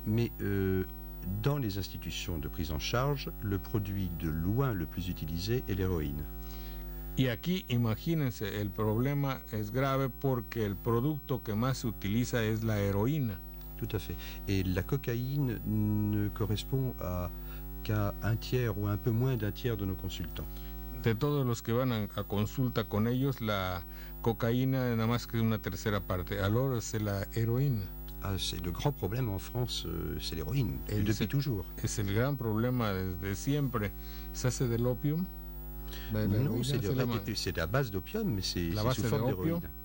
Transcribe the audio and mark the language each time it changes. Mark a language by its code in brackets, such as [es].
[fr] Mais dans les institutions de prise en charge, le produit de loin le plus utilisé est l'héroïne. [es] Y aquí, imagínense, el problema es grave porque el producto que más se utiliza es la heroína. [fr] Tout à fait. Et la cocaïne ne correspond qu'à un tiers ou un peu moins d'un tiers de nos consultants. [es] De todos los que van a consulta con ellos, la cocaína nada más que una tercera parte. [fr] Alors, c'est la héroïne. Ah, c'est le grand problème en France, c'est l'héroïne, depuis toujours. [es] Es el gran problema desde siempre. ¿Se hace del opium? [fr] Non, c'est la base d'opium, mais c'est sous forme d'héroïne.